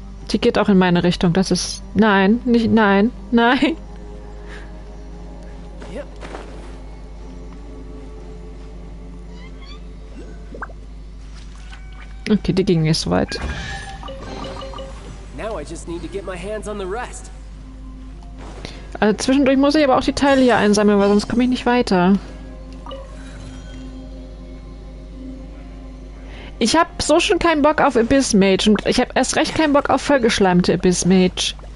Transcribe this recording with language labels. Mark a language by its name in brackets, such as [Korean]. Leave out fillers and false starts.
[German] Die geht auch in meine Richtung. Das ist... Nein, nicht... Nein, nein. [English] Yep. [German] Okay, die ging nicht so weit. [English] Now I just need to get my hands on the rest. [German] Also zwischendurch muss ich aber auch die Teile hier einsammeln, weil sonst komme ich nicht weiter. Ich habe so schon keinen Bock auf Abyss Mage und ich habe erst recht keinen Bock auf vollgeschleimte Abyss Mage.